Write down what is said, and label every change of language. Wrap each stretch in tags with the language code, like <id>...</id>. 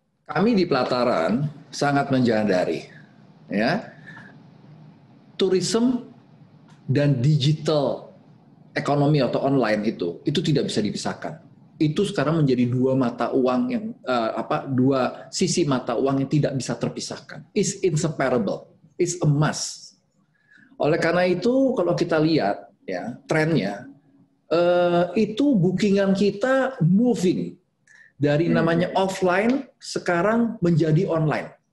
<id>Kami di pelataran sangat menyadari, ya, tourism dan digital ekonomi atau online itu tidak bisa dipisahkan. Itu sekarang menjadi dua mata uang yang dua sisi mata uang yang tidak bisa terpisahkan.</id> <en>It's inseparable, it's a must.</en> <id>Oleh karena itu kalau kita lihat ya trennya itu bookingan kita moving dari namanya offline sekarang menjadi online.</id>